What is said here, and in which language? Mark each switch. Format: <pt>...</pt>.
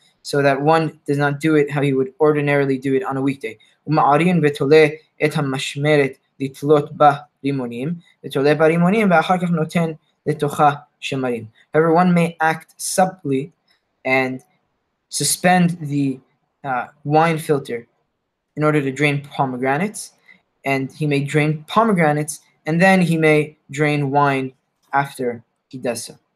<en>so that one does not do it how he would ordinarily do it on a weekday.</en> <he>ומערין ותולה את המשמרת לתלות בה רימונים, ותולה בה רימונים ואחר כך נותן לתוכה שמרים.</he> <en>However, one may act subtly and suspend the wine filter in order to drain pomegranates, and he may drain pomegranates and then he may drain wine after he does so.</en>